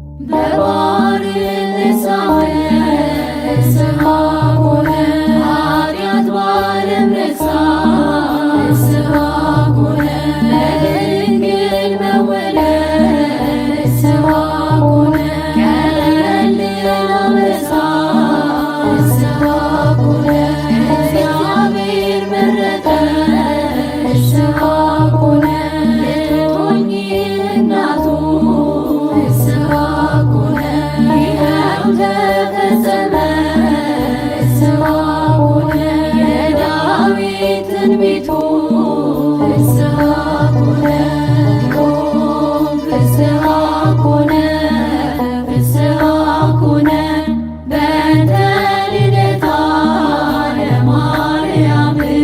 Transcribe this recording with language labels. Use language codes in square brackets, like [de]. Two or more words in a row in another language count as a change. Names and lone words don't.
[am] በባሕር [gez] ፍስሐ ኮነ፣ [am] ኃጢአት በዓለም ረሳ። [gez] ፍስሐ ኮነ፣ [am] በድንግል መወለድ። [gez] ፍስሐ ኮነ፣ [am] ቀለል አበሳ። [gez] ፍስሐ ኮነ፣ [am] እግዚአብሔር መረጠ። [gez] ፍስሐ ኮነ፣ [am] ልትሆኚ እናቱ። [gez] ፍስሐ ኮነ፣ [am] ይኸው ተፈጸመ። [gez] ፍስሐ ኮነ፣ [am] የዳዊት ትንቢቱ። [gez] ፍስሐ ኮነ፣ ፍስሐ ኮነ፣ ፍስሐ ኮነ በእንተ ልደታ ለማርያም።